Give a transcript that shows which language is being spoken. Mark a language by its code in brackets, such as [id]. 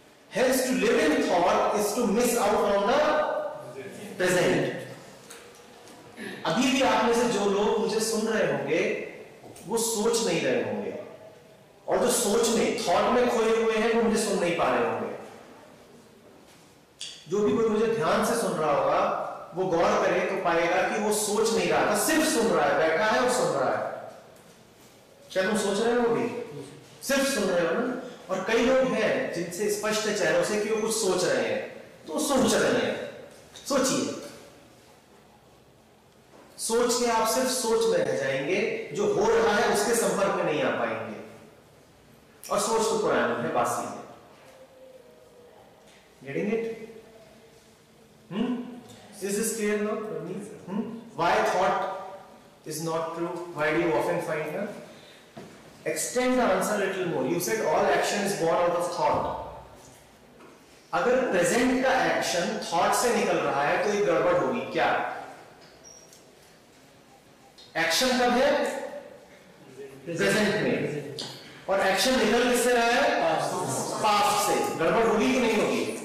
[en] Hence to live in thought is to miss out on the present. [hi] अभी भी आप में से जो लोग मुझे सुन रहे होंगे वो सोच नहीं रहे होंगे, और जो सोच में थॉट में खोए हुए हैं वो मुझे सुन नहीं पा रहे होंगे। जो भी कोई मुझे ध्यान से सुन रहा होगा वो गौर करे तो पाएगा कि वो सोच नहीं रहा था, सिर्फ सुन रहा है, बैठा है और सुन रहा है। क्या तुम सोच रहे हो? भी सिर्फ सुन रहे हो ना। और कई लोग हैं जिनसे स्पष्ट है चेहरों से कि वो कुछ सोच रहे हैं, तो सोच रहे हैं। सोचिए, सोच के आप सिर्फ सोच में रह जाएंगे, जो हो रहा है उसके संपर्क में नहीं आ पाएंगे, और सोच तो पुरानी है, बासी है। [en] Getting it? Is this clear now? Why thought is not true? Why do you often find her? Extend the answer a little more. You said all action is born out of thought. [hi] अगर present का action thought से निकल रहा है तो एक गड़बड़ होगी। क्या एक्शन कब है? प्रेजेंट में, और एक्शन निकल किससे रहा है? पास्ट से। गड़बड़ होगी कि नहीं होगी?